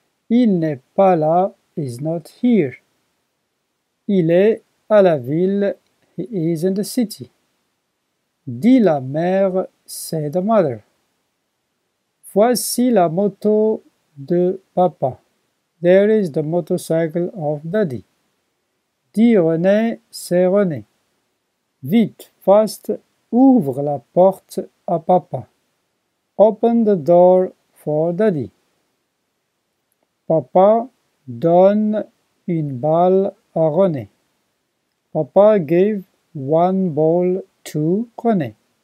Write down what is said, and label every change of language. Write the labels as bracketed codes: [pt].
[fr] Il n'est pas là, [en] is not here. [fr] Il est à la ville, [en] he is in the city. [fr] Dis la mère, [en] say the mother. [fr] Voici la moto de papa. [en] There is the motorcycle of daddy. [fr] Dis René, c'est René. Vite, fast, ouvre la porte à papa. [en] Open the door for daddy. [fr] Papa donne une balle à René. [en] Papa gave one ball to René.